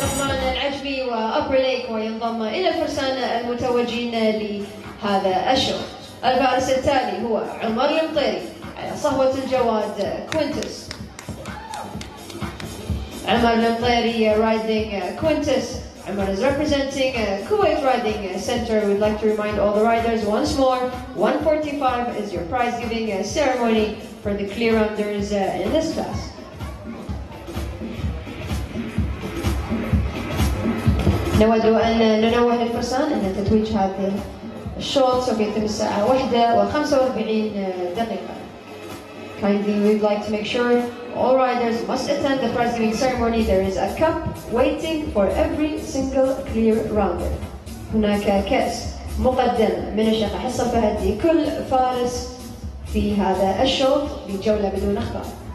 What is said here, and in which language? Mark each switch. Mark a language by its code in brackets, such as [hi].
[ar] انضم إلى الفرسان المتوجين لهذا الشوط. الفارس التالي هو عمر المطيري على صهوة الجواد كوينتس. [en] عمر المطيري riding Quintus. Ahmad is representing Kuwait Riding Center. We'd like to remind all the riders once more, 145 is your prize giving ceremony for the clear rounders in this class. [ar] نود أن ننوه للفرسان أن تتويج هذا الشوط سوف يتم الساعة 1:45 دقيقة. [en] Kindly, we'd like to make sure all riders must attend the prize giving ceremony. There is a cup waiting for every single clear rounder. [ar] هناك كأس مقدم من الشيخة حصة فهد لكل فارس في هذا الشوط بجولة بدون أخطاء.